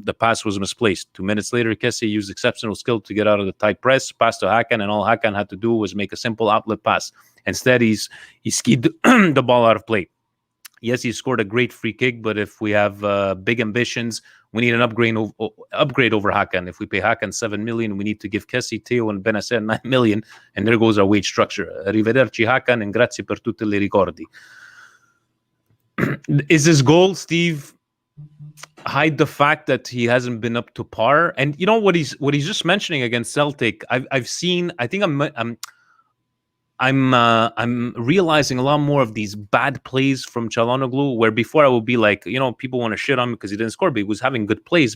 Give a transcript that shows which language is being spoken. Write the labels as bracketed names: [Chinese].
[English] The pass was misplaced. 2 minutes later, Kessie used exceptional skill to get out of the tight press, passed to Hakan, and all Hakan had to do was make a simple outlet pass. Instead, he skied the ball out of play. Yes, he scored a great free kick, but if we have big ambitions, we need an upgrade over Hakan. If we pay Hakan 7 million, we need to give Kessie, Theo, and Benacer 9 million, and there goes our wage structure. [Italian] Arrivederci Hakan, and grazie per tutte le ricordi. [English] Is his goal, Steve, hide the fact that he hasn't been up to par? And you know what he's just mentioning against Celtic. I've seen. I think I'm realizing a lot more of these bad plays from Çalhanoğlu, where before I would be like, people want to shit on him because he didn't score, but he was having good plays.